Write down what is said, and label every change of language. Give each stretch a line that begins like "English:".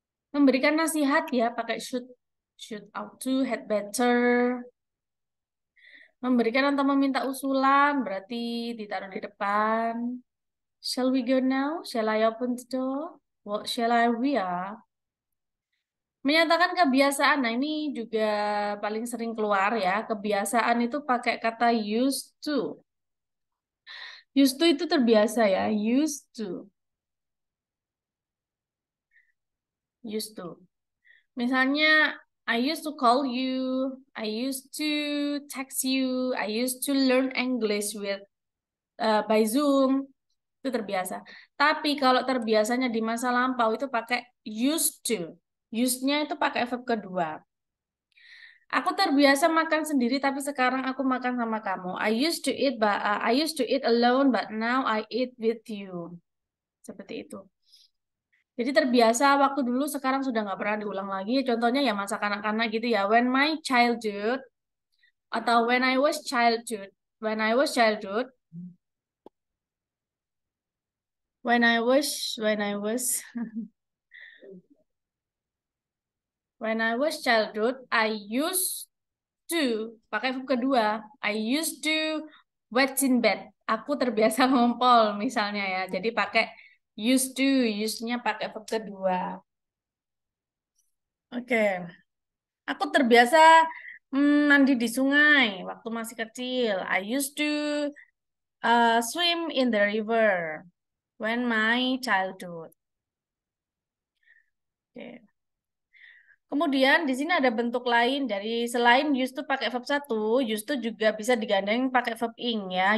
Indonesian: Memberikan nasihat ya, pakai should ought to, had better. Memberikan atau meminta usulan berarti ditaruh di depan.
English: Shall we go now? Shall I open the door? What shall I wear?
Indonesian: Menyatakan kebiasaan. Nah, ini juga paling sering keluar ya. Kebiasaan itu pakai kata used to. Used to itu terbiasa ya. Used to.
English: Used to.
Indonesian: Misalnya,
English: I used to call you. I used to text you. I used to learn English by Zoom.
Indonesian: Itu terbiasa. Tapi kalau terbiasanya di masa lampau itu pakai used to. Used-nya itu pakai verb kedua. Aku terbiasa makan sendiri tapi sekarang aku makan sama kamu.
English: I used to eat alone but now I eat with you.
Indonesian: Seperti itu. Jadi terbiasa waktu dulu sekarang sudah nggak pernah diulang lagi. Contohnya ya masa kanak-kanak gitu ya.
English: When my childhood
Indonesian: atau
English: when I was childhood. When I was childhood. When I was When I was childhood, I used to,
Indonesian: pakai verb kedua,
English: I used to wait in bed.
Indonesian: Aku terbiasa ngompol misalnya ya. Jadi pakai used to, used-nya pakai verb kedua. Oke. Aku terbiasa mandi di sungai waktu masih kecil.
English: I used to swim in the river when my childhood.
Indonesian: Oke. Kemudian di sini ada bentuk lain dari selain used to pakai verb satu, used to juga bisa digandeng pakai verb ing ya.